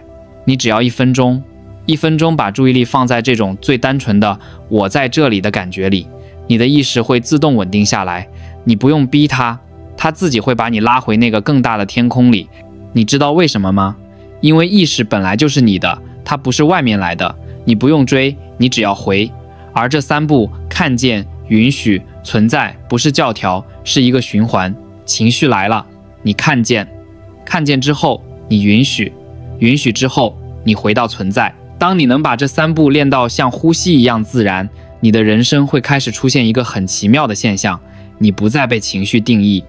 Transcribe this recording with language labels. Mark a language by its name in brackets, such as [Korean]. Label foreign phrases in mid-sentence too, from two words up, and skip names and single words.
[Chinese] 你只要1分鐘，1分鐘把注意力放在這種最單純的我在這裡的感覺裡，你的意識會自動穩定下來，你不用逼它，它自己會把你拉回那個更大的天空裡。你知道為什麼嗎？因為意識本來就是你的，它不是外面來的，你不用追，你只要回。而這3步，看見、允許、存在，不是教條，是一個循環。情緒來了，你看見，看見之後你允許，允許之後你回到存在。當你能把這3步練到像呼吸一樣自然，你的人生會開始出現一個很奇妙的現象，你不再被情緒定義。